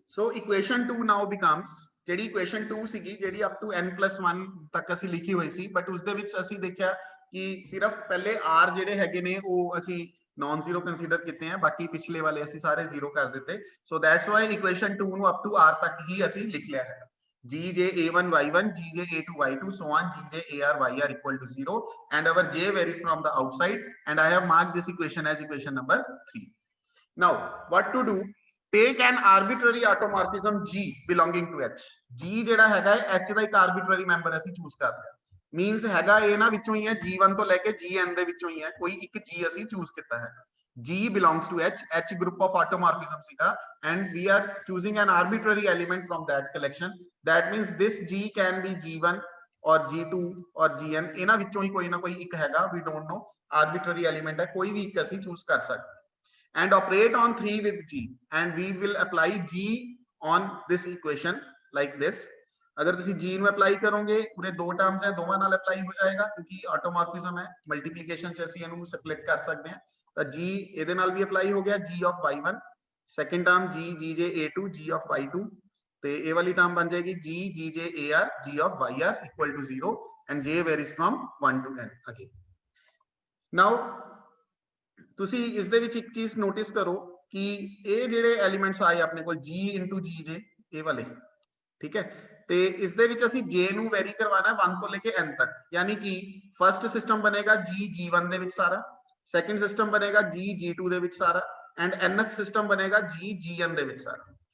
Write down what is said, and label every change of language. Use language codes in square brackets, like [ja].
[pa] ਸੋ equation 2 [en] now becomes, [pa] ਜਿਹੜੀ equation 2 ਸੀਗੀ ਜਿਹੜੀ [en] up to [pa] n+1 ਤੱਕ ਅਸੀਂ ਲਿਖੀ ਹੋਈ ਸੀ ਬਟ ਉਸ ਦੇ ਵਿੱਚ ਅਸੀਂ ਦੇਖਿਆ ਕਿ ਸਿਰਫ ਪਹਿਲੇ r ਜਿਹੜੇ ਹੈਗੇ ਨੇ ਉਹ ਅਸੀਂ ਨਾਨ ਜ਼ੀਰੋ ਕੰਸੀਡਰ ਕੀਤੇ ਆ, ਬਾਕੀ ਪਿਛਲੇ ਵਾਲੇ ਅਸੀਂ ਸਾਰੇ ਜ਼ੀਰੋ ਕਰ ਦਿੱਤੇ। [en] so that's why [pa] ਇਕੁਏਸ਼ਨ 2 ਨੂੰ ਅਪ ਟੂ r ਤੱਕ ਹੀ ਅਸੀਂ ਲਿਖ ਲਿਆ ਹੈ। [en] gj a1 y1 gj a2 y2 so on gj ar yr equal to 0 and our j varies from the outside and I have marked this equation as equation number 3. Now what to do? Take an arbitrary automorphism g belonging to h. [pa] g ਜਿਹੜਾ ਹੈਗਾ h ਦਾ ਇੱਕ arbitrary member ਅਸੀਂ choose ਕਰ ਲਿਆ, means ਹੈਗਾ ਇਹਨਾਂ ਵਿੱਚੋਂ ਹੀ ਹੈ g1 ਤੋਂ ਲੈ ਕੇ gn ਦੇ ਵਿੱਚੋਂ ਹੀ ਹੈ, ਕੋਈ ਇੱਕ g ਅਸੀਂ ਚੂਜ਼ ਕੀਤਾ ਹੈ। [en] g belongs to h group of automorphism ਸੀਗਾ and we are choosing an arbitrary element from that collection. That means this g can be g1 or g2 or gn, [pa] ਇਹਨਾਂ ਵਿੱਚੋਂ ਹੀ ਕੋਈ ਨਾ ਕੋਈ ਇੱਕ ਹੈਗਾ, [en] we don't know, arbitrary element ਹੈ, [pa] ਕੋਈ ਵੀ ਇੱਕ ਅਸੀਂ ਚੂਜ਼ ਕਰ ਸਕਦੇ [en] and operate on 3 with g and we will apply g on this equation like this. [hi] अगर [pa] ਤੁਸੀਂ g ਨੂੰ ਅਪਲਾਈ ਕਰੋਗੇ ਪੂਰੇ ਦੋ ਟਰਮਸ ਹੈ ਦੋਵਾਂ ਨਾਲ ਅਪਲਾਈ ਹੋ ਜਾਏਗਾ ਕਿਉਂਕਿ ਆਟੋਮੋਰਫਿਜ਼ਮ ਹੈ, ਮਲਟੀਪਲੀਕੇਸ਼ਨ ਚ ਅਸੀਂ ਇਹਨੂੰ ਸਪਲਿਟ ਕਰ ਸਕਦੇ ਹਾਂ। ਤਾਂ g ਇਹਦੇ ਨਾਲ ਵੀ ਅਪਲਾਈ ਹੋ ਗਿਆ, g of y1, second term g gj a2 g of y2 ਤੇ ਇਹ ਵਾਲੀ ਟਰਮ ਬਣ ਜਾਏਗੀ g gj ar g of yr [en] equal to 0 and j varies from 1 to n again. [pa] Now ਤੁਸੀਂ ਇਸ ਦੇ ਵਿੱਚ ਇੱਕ ਚੀਜ਼ ਨੋਟਿਸ ਕਰੋ ਕਿ ਇਹ ਜਿਹੜੇ ਐਲੀਮੈਂਟਸ ਆਏ ਆਪਣੇ ਕੋਲ g into gj ਇਹ ਵਾਲੇ, ਠੀਕ ਹੈ, ਤੇ ਇਸ ਦੇ ਵਿੱਚ ਅਸੀਂ j ਨੂੰ ਵੈਰੀ ਕਰਵਾਣਾ 1 ਤੋਂ ਲੈ ਕੇ n ਤੱਕ, ਯਾਨੀ ਕਿ ਫਰਸਟ ਸਿਸਟਮ ਬਣੇਗਾ g g1 ਦੇ ਵਿੱਚ ਸਾਰਾ, ਸੈਕੰਡ ਸਿਸਟਮ ਬਣੇਗਾ g g2 ਦੇ ਵਿੱਚ ਸਾਰਾ ਐਂਡ nth ਸਿਸਟਮ ਬਣੇਗਾ g gn ਦੇ ਵਿੱਚ ਸਾਰਾ।